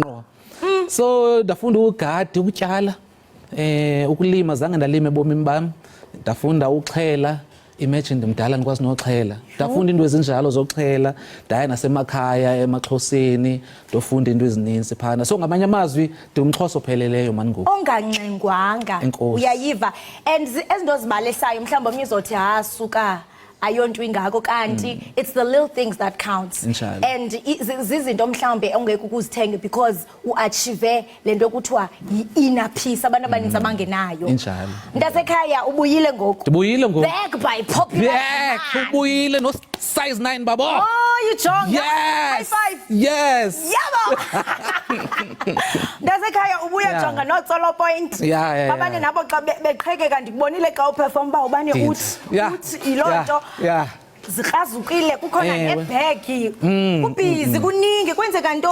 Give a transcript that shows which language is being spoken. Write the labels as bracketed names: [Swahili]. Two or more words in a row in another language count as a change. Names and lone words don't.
[Xhosa] so ndafunda ugadi ukutyala ukulima zange ndalima ebomini bami ndafunda uxhela imagine ndimdala ndikwazi noxhela ndafunda into ezinjalo zoxhela ndaya nasemakhaya emaXhoseni ndofunda into ezininzi phana so ngamanye amazwi ndingumXhosa opheleleyo mani ngoku onganxengwanga uyayiva and ezinto zibalesayo mhlawumbe omnye uzothi suka ayonto ingako kanti [English] it's the little things that counts [Xhosa] and zizinto mhlawumbe ongeke ukuzithenge because uachieve lento ekuthiwa yi- [English] inner peace [Xhosa] abantu abaninzi abangenayo injalo mntasekhaya ubuyile ngoku ndibuyile ngoku [English] back by popular [Xhosa] back ubuyile no size 9 babo [English] oh you jonga yes high five yes [Xhosa] yabo mntasekhaya ubuya jonga no [English] solo point [Xhosa] abanye nabo xa beqhekeka ndikubonile xa uperform ba ubani uthi ilonto zikrazukile kukhona nebhegi kubhizi kuningi kwenzeka ntoni